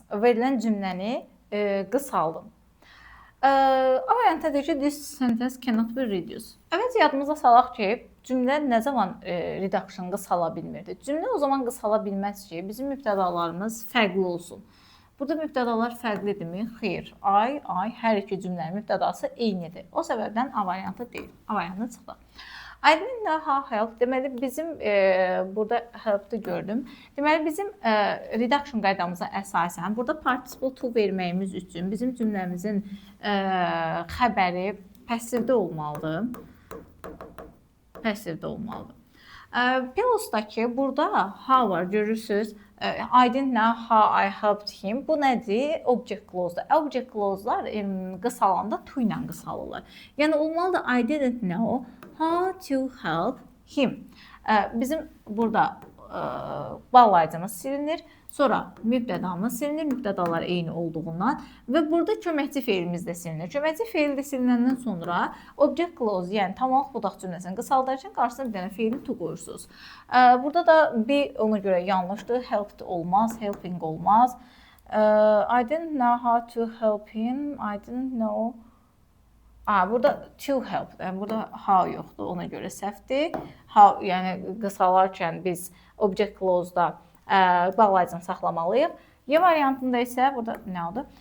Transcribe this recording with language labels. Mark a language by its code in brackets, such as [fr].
[az] Verilən cümləni qısaldın. A variantda deyir ki, [en] this sentence cannot be reduced. [az] Evet, yadımıza salaq ki, cümlə nə zaman reduction qısala bilmirdi? Cümlə o zaman qısala bilməz ki, bizim mübtədalarımız fərqli olsun. Burada mübtədalar fərqlidirmi? Xeyr. I, hər iki cümlənin mübtədası eynidir. O səbəbdən A variantı deyil. A variantı çıxdı. [en] I didn't know how help. [az] Deməli, bizim burada help'ı gördüm. Deməli, bizim reduction qaydamıza əsasən burada participle to verməyimiz üçün bizim cümləmizin xəbəri passivdə olmalıdır. Passivdə olmalıdır. Pilos'dakı burada how var, görürsünüz. [en] I didn't know how I helped him. [az] Bu nədir? Object clause-da. Object clause-lar qısalanda to ilə qısalırlar. Yəni, olmalıdır [en] I didn't know how to help him. [az] Bizim burada bağlayıcımız silinir. Sonra mübtədamız silinir. Mübtədalar eyni olduğundan. Və burada köməkçi feilimiz də silinir. Köməkçi feil də silindən sonra object clause, yəni tamamlıq budaq cümləsini qısaldarkən qarşısına bir dənə feili to qoyursunuz. Burada da bir ona görə yanlışdır. Helped olmaz, helping olmaz. [en] I didn't know how to help him. I didn't know. [az] Burada to help, yəni burada how yoxdur, ona görə səhvdir. How, yəni qısalarkən biz object clause-da bağlayıcını saxlamalıyıq. Y variantında isə burada nə oldu?